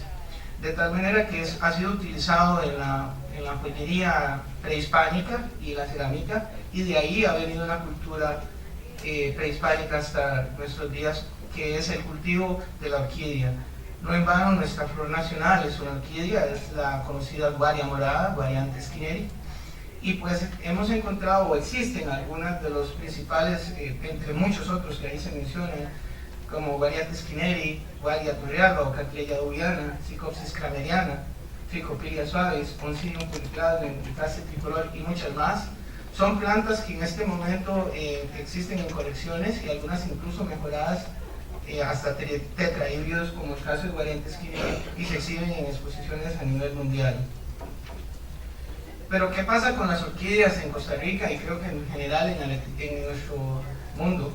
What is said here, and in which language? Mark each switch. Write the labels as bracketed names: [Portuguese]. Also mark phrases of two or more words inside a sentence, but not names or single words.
[Spanish] De tal manera que ha sido utilizado en la joyería prehispánica y la cerámica, y de ahí ha venido una cultura prehispánica hasta nuestros días, que es el cultivo de la orquídea. No en vano, nuestra flor nacional es una orquídea, es la conocida guaria morada, Guariantes skinneri, y pues hemos encontrado, o existen algunas de los principales, entre muchos otros que ahí se mencionan, como Guariantes skinneri, Guaria torreada o Cattleya dubiana, Psychopsis crameriana, Trichopilia suavis, Oncidium puripladum, Ficase tricolor y muchas más. Son plantas que en este momento existen en colecciones y algunas incluso mejoradas hasta tetrahíbridos, como el caso de Guariantes skinneri, y se exhiben en exposiciones a nivel mundial. Pero ¿qué pasa con las orquídeas en Costa Rica y creo que en general en nuestro mundo?